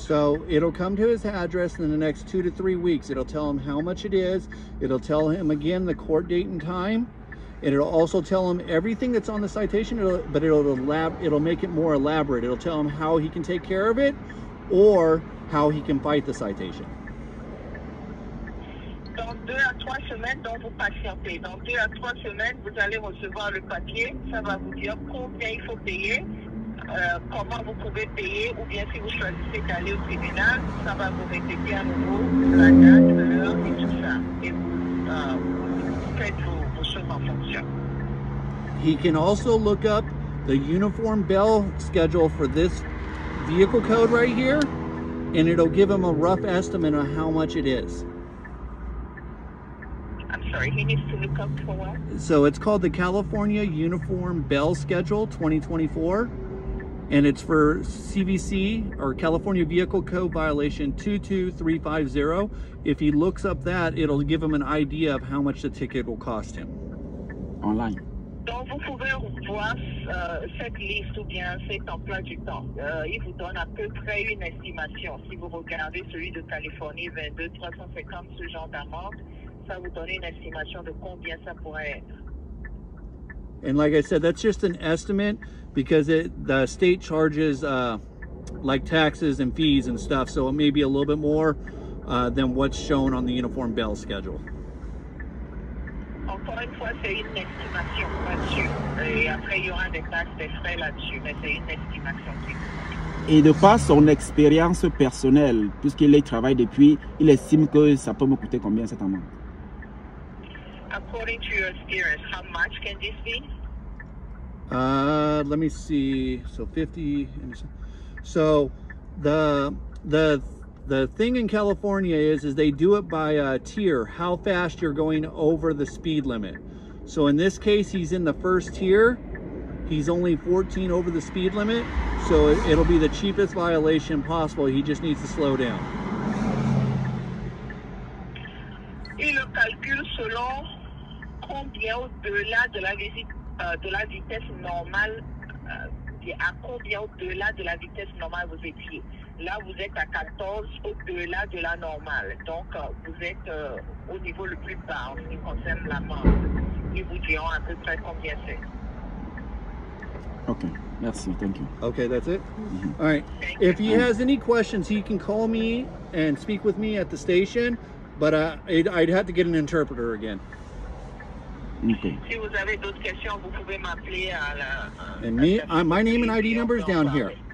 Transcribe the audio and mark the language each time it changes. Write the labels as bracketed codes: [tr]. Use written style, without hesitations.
[en] So it'll come to his address in the next 2 to 3 weeks. It'll tell him how much it is. It'll tell him again the court date and time. And it'll also tell him everything that's on the citation, but it'll make it more elaborate. It'll tell him how he can take care of it or how he can fight the citation. [fr] Dans 2 à 3 semaines, donc vous patientez. Dans 2 à 3 semaines, vous allez recevoir le papier. Ça va vous dire combien il faut payer, comment vous pouvez payer, ou bien si vous choisissez d'aller au tribunal, ça va vous répéter à nouveau la date, l'heure et tout ça. Et vous faites vos choses en fonction. [en] He can also look up the uniform bell schedule for this vehicle code right here, and it'll give him a rough estimate on how much it is. I'm sorry, he needs to look up for what? So it's called the California Uniform Bell Schedule 2024, and it's for CVC, or California Vehicle Code violation 22350. If he looks up that, it'll give him an idea of how much the ticket will cost him. online. [fr] Donc, vous pouvez voir cette liste ou bien cet emploi du temps. Il vous donne à peu près une estimation. Si vous regardez celui de Californie, 22 350, ce genre d'amende, ça vous donne une estimation de combien ça pourrait être. [en] And like I said, that's just an estimate because the state charges like taxes and fees and stuff, so it may be a little bit more than what's shown on the uniform bail schedule. [fr] Encore une fois, c'est une estimation là-dessus. Et après, il y aura des taxes, des frais là-dessus, mais c'est une estimation. Et de par son expérience personnelle, puisqu'il travaille depuis, il estime que ça peut me coûter combien cette amende? [en] According to your experience, how much can this be? Let me see. So 50. So the thing in California is they do it by tier, how fast you're going over the speed limit. So in this case, he's in the first tier. He's only 14 over the speed limit. So it'll be the cheapest violation possible. He just needs to slow down. [fr] Et le calcul selon combien au-delà de la vitesse normale, à combien au-delà de la vitesse normale vous étiez. Là, vous êtes à 14 au-delà de la normale. Donc, vous êtes au niveau le plus bas en ce qui concerne l'amende. Ils vous diront à peu près combien c'est. [en] Okay, [fr] merci, [en] thank you. Okay, that's it? All right. If he has any questions, he can call me and speak with me at the station, but I'd have to get an interpreter again. Okay. [fr] Si vous avez d'autres questions, vous pouvez m'appeler à la... [en] And me, my name and ID number is down here.